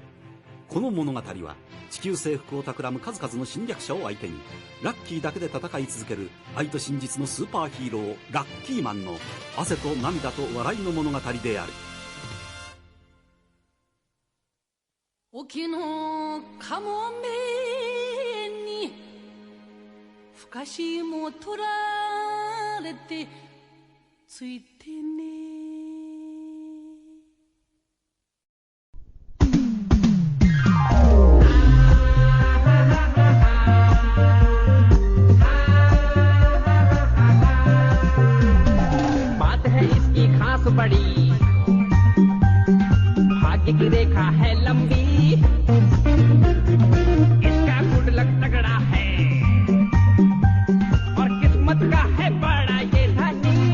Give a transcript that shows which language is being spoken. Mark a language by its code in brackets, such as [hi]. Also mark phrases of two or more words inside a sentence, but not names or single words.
[ja] この物語は地球征服を企む数々の侵略者を相手にラッキーだけで戦い続ける愛と真実のスーパーヒーローラッキーマンの汗と涙と笑いの物語である。沖のかもめにふかしも取られてついてね。 [hi] बात है इसकी खास बड़ी, भाग्य की रेखा है लंबी, इसका गुडलक तगड़ा है और किस्मत का है बड़ा ये धनी।